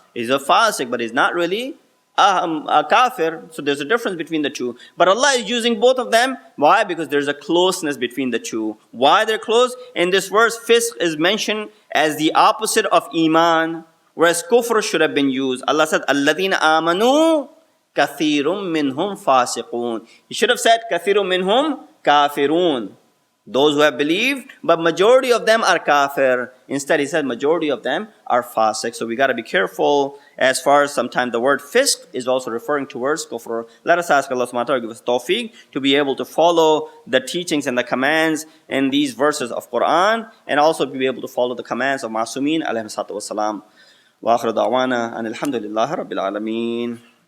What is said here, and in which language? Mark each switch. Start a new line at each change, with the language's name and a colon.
English: He's a fasiq, but he's not really a kafir. So there's a difference between the two. But Allah is using both of them. Why? Because there's a closeness between the two. Why they're close? In this verse, fisq is mentioned as the opposite of iman, whereas kufr should have been used. Allah said,
Arabic: الَّذِينَ آمَنُوا كَثِيرٌ مِّنْهُمْ فَاسِقُونَ.
English: He should have said,
Arabic: كَثِيرٌ مِّنْهُمْ كَافِرُونَ.
English: Those who have believed, but majority of them are kafir. Instead, he said majority of them are fasiq. So we got to be careful as far as sometimes the word fisq is also referring towards kufr. Let us ask Allah subhanahu wa ta'ala to give us tawfiq to be able to follow the teachings and the commands in these verses of Quran, and also to be able to follow the commands of Ma'asumeen alayhi salatu wasalam. Wa akhir da'wana and alhamdulillahi rabbil alameen.